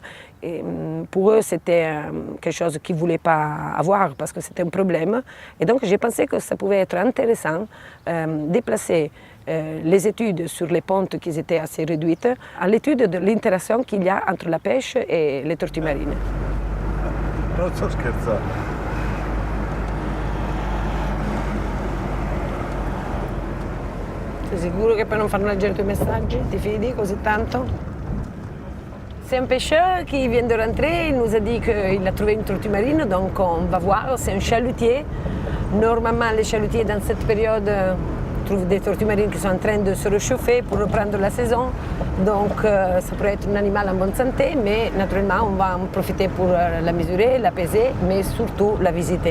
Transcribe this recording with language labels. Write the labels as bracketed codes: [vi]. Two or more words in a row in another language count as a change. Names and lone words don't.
[fr] Et pour eux, c'était quelque chose qu'ils ne voulaient pas avoir parce que c'était un problème. Et donc j'ai pensé que ça pouvait être intéressant déplacer les études sur les pontes qui étaient assez réduites à l'étude de l'interaction qu'il y a entre la pêche et les tortues marines. [it] Non sto scherzando. Sei sicuro che poi non fanno leggere i tuoi messaggi? Ti fidi così tanto? [fr] C'est un pêcheur qui vient de rentrer, il nous a dit qu'il a trouvé une tortue marine, donc on va voir, c'est un chalutier. Normalement, les chalutiers dans cette période trouvent des tortues marines qui sont en train de se réchauffer pour reprendre la saison. Donc ça pourrait être un animal en bonne santé, mais naturellement on va en profiter pour la mesurer, la peser, mais surtout la visiter.